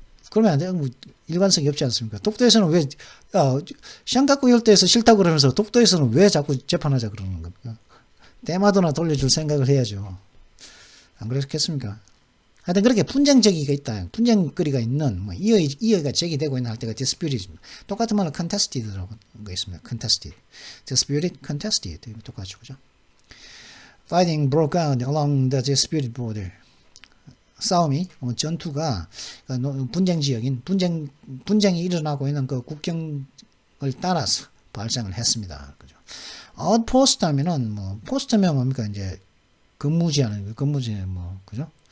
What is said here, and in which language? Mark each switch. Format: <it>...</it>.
<ko>그러면 안 돼요. 뭐 일관성이 없지 않습니까? 독도에서는 왜 샹가쿠 열도에서 싫다 그러면서 독도에서는 왜 자꾸 재판하자 그러는 겁니까? 때마도나 돌려줄 생각을 해야죠. 안 그렇겠습니까? 하여튼 그렇게 분쟁적이가 있다. 분쟁거리가 있는 뭐 이의가 제기되고 있는 할 때가 disputed. 똑같은 말로 contested라고 거 있습니다.</ko> <en>contested, disputed, contested</en> <ko>똑같죠, 그죠?</ko> <en>Fighting broke out along the disputed border.</en> <ko>싸움이 전투가 분쟁 지역인 분쟁이 일어나고 있는 그 국경을 따라서 발생을 했습니다. 그죠? outpost 하면은 뭐 포스트면 뭡니까 이제 근무지 뭐 그죠?</ko>